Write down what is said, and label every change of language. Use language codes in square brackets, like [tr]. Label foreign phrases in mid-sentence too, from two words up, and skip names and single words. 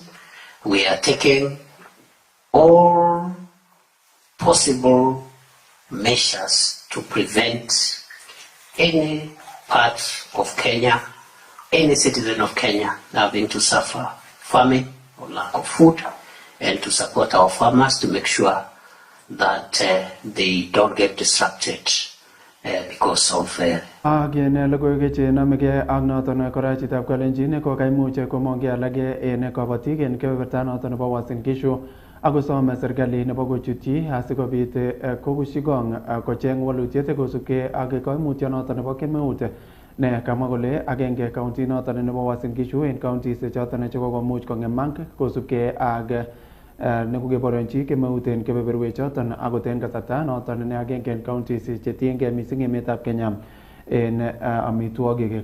[en] We are taking all possible measures to prevent any part of Kenya, any citizen of Kenya having to suffer famine or lack of food, and to support our farmers to make sure that they don't get disrupted because of Again, [kln] logoiwek che namege ak noton kora chitab kalenjin ko kaimuch komong'e alage en kabatik en kebeberta noton nebo Uasin Gishu akosome serikali nebo kochutyi asikobit kokushigong kocheng walutiet kosubkei ak koimutyo noton nebo kemeut ne kamwa kole agenge county noton nebo Uasin Gishu en counties choton chekokomuch kong'emak kosubkei ak nekokeborionchi kemeut en kebeberwek choton akot en kasarta noton ne agenge en counties chetiengei mising emetab Kenya en amitwogik.